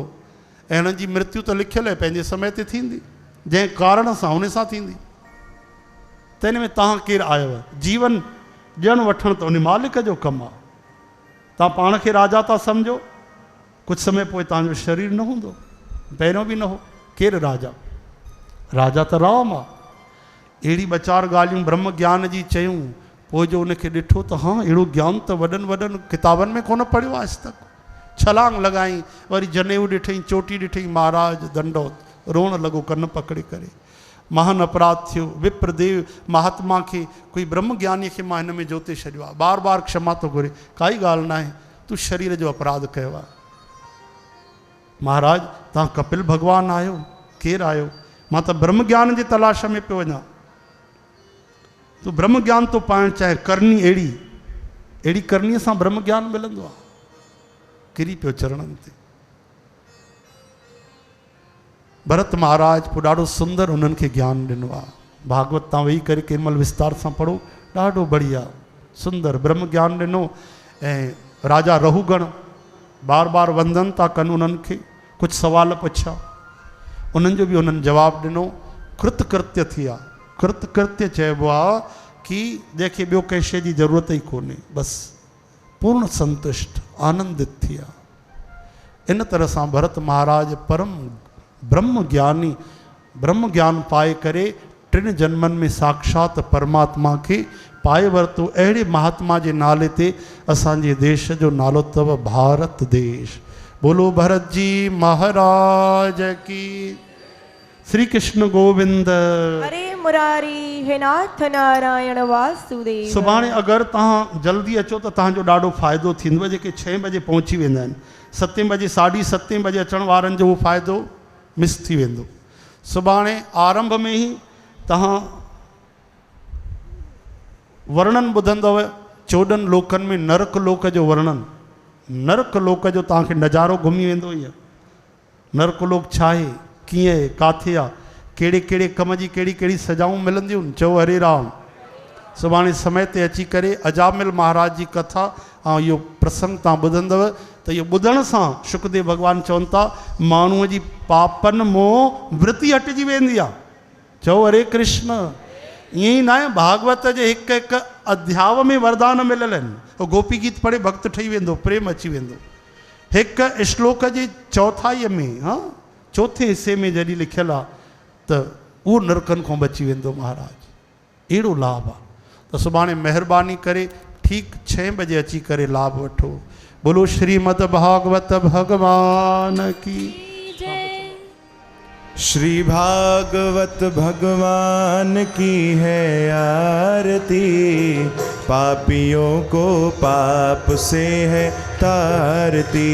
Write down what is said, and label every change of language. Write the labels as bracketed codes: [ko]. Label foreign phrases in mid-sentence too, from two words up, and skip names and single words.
[sd] ऐं हिननि जी मृत्यु त लिखियलु आहे, पंहिंजे समय ते थींदी, जंहिं कारण सां हुन सां थींदी। त हिन में तव्हां केरु आयो? जीवन ॾियणु वठणु त उन मालिक जो कमु आहे। तव्हां पाण खे राजा था सम्झो, कुझु समय पोइ तव्हांजो शरीर न हूंदो, पहिरियों बि न हो। केरु राजा? राजा त राम आहे। अहिड़ी ॿ चारि ॻाल्हियूं ब्रह्म ज्ञान जी चयूं, पोइ जो उनखे ॾिठो त हा अहिड़ो ज्ञान त वॾनि वॾनि किताबनि में कोन पढ़ियो आहे अॼु तक। छलांग लॻाई, वरी जनेऊ ॾिठई, चोटी ॾिठई, महाराज दंडोत, रोअण लॻो कन पकड़े करे। महान अपराध थियो। विप्रदेव महात्मा खे, कोई ब्रह्म ज्ञानीअ खे मां हिन में जोते छॾियो आहे, बार बार क्षमा थो घुरे, काई ॻाल्हि न आहे, तूं शरीर जो अपराध कयो आहे। महाराज तव्हां कपिल भॻवानु आहियो? केरु आहियो? मां त ब्रह्म ज्ञान जे तलाश में पियो वञा। तूं ब्रह्म ज्ञान थो पाइणु चाहे, करणी अहिड़ी करणीअ सां ब्रह्म ज्ञान मिलंदो आहे। किरी पियो चरणनि ते। भरत महाराज पोइ ॾाढो सुंदर उन्हनि खे ज्ञान ॾिनो आहे। भागवत तव्हां वेही करे कंहिं महिल विस्तार सां पढ़ो, ॾाढो बढ़िया सुंदर ब्रह्म ज्ञान ॾिनो। ऐं राजा रहूगण बार बार वंदन था कनि उन्हनि खे, कुझु सुवाल पुछा, उन्हनि जो बि उन्हनि जवाबु ॾिनो। कृतकृत्य थी आहे। कृतकृत्य चइबो आहे कि जंहिंखे ॿियो कंहिं शइ जी ज़रूरत ई कोन्हे, बसि पूर्ण संतुष्ट आनंदित थी आहे। इन तरह सां भरत महाराज परम ब्रह्म ज्ञानी, ब्रह्म ज्ञान पाए करे 3 जन्मनि में साक्षात परमात्मा खे पाए वरितो। अहिड़े महात्मा जे नाले ते असांजे देश जो नालो अथव भारत देश। [hi] बोलो भरत जी महाराज की। [sd] श्री कृष्ण गोविंद। हरे मुरारी हे नाथ नारायण वासुदेव। सुभाणे अगरि तव्हां जल्दी अचो त तव्हांजो ॾाढो फ़ाइदो थींदो। जेके 6 बजे पहुची वेंदा आहिनि, 7 बजे 7:30 बजे अचण वारनि जो उहो फ़ाइदो मिस थी वेंदो। सुभाणे आरंभ में ई तव्हां वर्णन ॿुधंदव 14 लोकनि में नरक लोक जो वर्णन। नरक लोक जो तव्हांखे नज़ारो घुमी वेंदो। इहा नरक लोक छा आहे, कीअं आहे, काथे आहे, कहिड़े कहिड़े कम जी कहिड़ी कहिड़ी सजाऊं मिलंदियूं। चओ हरे राम। सुभाणे समय ते अची करे अजामिल महाराज जी कथा ऐं इहो प्रसंग तव्हां ॿुधंदव त इहो ॿुधण सां शुकदेव भॻवानु चवनि था माण्हूअ जी पापनि मों वृत्ति हटिजी वेंदी आहे। चओ हरे कृष्ण। ईअं ई न आहे, भागवत जे हिकु हिकु अध्याय में वरदान मिलियल आहिनि। उहो गोपी गीत पढ़े भक्त ठही वेंदो, प्रेम अची वेंदो। हिकु श्लोक जे चौथाईअ में, हा 4थे हिसे में जॾहिं लिखियलु आहे त उहो नरकनि खां बची वेंदो महाराज। अहिड़ो लाभ आहे। तो सुभाणे महिरबानी करे ठीक 6 बजे अची करे लाभ वठो। [hi] बोलो श्रीमद भागवत भगवान की जय। श्री भागवत भगवान की है आरती, पापियों को पाप से है तारती।